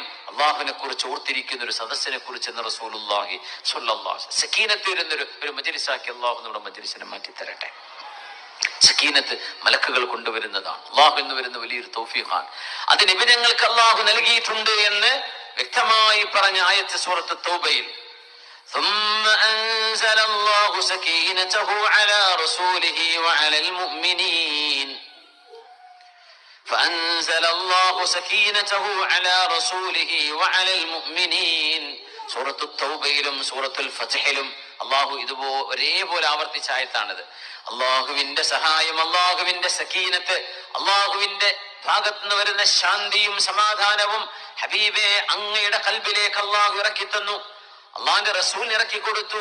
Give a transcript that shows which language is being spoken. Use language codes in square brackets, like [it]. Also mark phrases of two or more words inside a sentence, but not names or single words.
[ml] അള്ളാഹുവിനെ കുറിച്ച് ഓർത്തിരിക്കുന്ന ഒരു സദസ്സിനെ കുറിച്ച് എന്ന് [ar] رسول الله صلى الله عليه وسلم. [ml] സക്കീനത്ത് വരുന്നൊരു മജ്‌ലിസാക്കി അള്ളാഹു നമ്മുടെ മജ്‌ലിസിനെ മാറ്റി തരട്ടെ. സക്കീനത്ത് മലക്കുകൾ കൊണ്ടുവരുന്നതാണ്, അള്ളാഹു എന്ന് വരുന്ന വലിയൊരു തൗഫീഖാണ്. അത് നിബിധങ്ങൾക്ക് അള്ളാഹു നൽകിയിട്ടുണ്ട് എന്ന് വ്യക്തമായി പറഞ്ഞ ആയത്ത് സൂറത്ത് തൗബയിൽ. [ar] ثم أنزل الله سكينته على رسوله وعلى المؤمنين فأنزل الله سكينته على رسوله وعلى المؤمنين. [ml] സൂറത്തു തൗബയിലും സൂറത്തുൽ ഫത്ഹിലും അള്ളാഹു ഒരേപോലെ ആവർത്തിച്ച ആയത്താണിത്. അള്ളാഹുവിന്റെ സഹായം, അള്ളാഹുവിന്റെ സക്കീനത്ത്, അള്ളാഹുവിന്റെ ഭാഗത്ത് നിന്ന് വരുന്ന ശാന്തിയും സമാധാനവും ഹബീബെ അങ്ങയുടെ ഖൽബിലേക്ക് അള്ളാഹു ഇറക്കി തന്നു, അള്ളാഹിന്റെ റസൂൽ ഇറക്കി കൊടുത്തു.